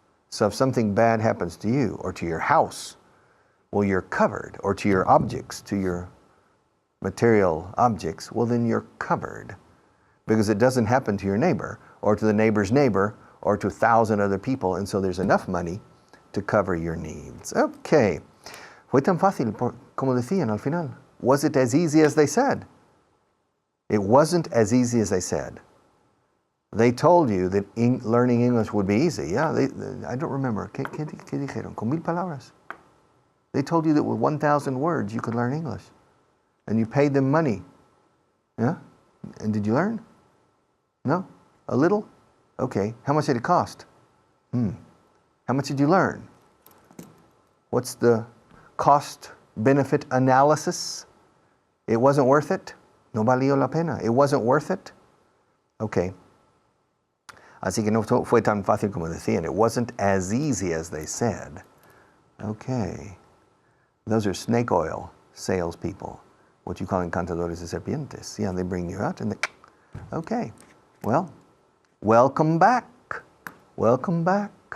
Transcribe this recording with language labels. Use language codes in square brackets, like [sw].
[en] So if something bad happens to you or to your house, well, you're covered, or to your objects, to your material objects, well, then you're covered, because it doesn't happen to your neighbor or to the neighbor's neighbor or to 1,000 other people, and so there's enough money to cover your needs. Okay. [es] Fue tan fácil, como decían al final. [en] Was it as easy as they said? It wasn't as easy as they said. They told you that learning English would be easy. Yeah, I don't remember. [es] ¿Qué dijeron? Con 1,000 palabras. [en] They told you that with 1,000 words you could learn English. And you paid them money. Yeah? And did you learn? No? A little? Okay. How much did it cost? How much did you learn? What's the cost-benefit analysis? It wasn't worth it? [es] No valió la pena. [en] It wasn't worth it? Okay. [es] Así que no fue tan fácil como decían. [en] It wasn't as easy as they said. Okay. Those are snake oil salespeople. What you call encantadores de serpientes. Yeah, they bring you out and they... Okay. Well, welcome back. Welcome back.